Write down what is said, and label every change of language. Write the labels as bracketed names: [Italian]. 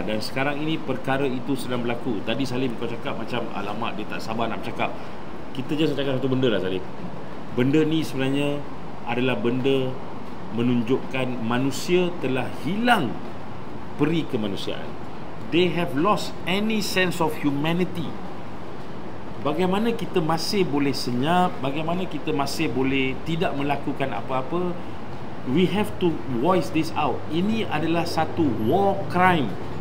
[Malay] Dan sekarang ini perkara itu sedang berlaku. Tadi Salim kau cakap macam alamak dia tak sabar nak bercakap. Kita just cakap satu benda lah Salim. Benda ni sebenarnya adalah benda menunjukkan manusia telah hilang peri kemanusiaan. [English] They have lost any sense of humanity. [Malay] Bagaimana kita masih boleh senyap, bagaimana kita masih boleh tidak melakukan apa-apa. [English] We have to voice this out. [Malay] Ini adalah satu war crime.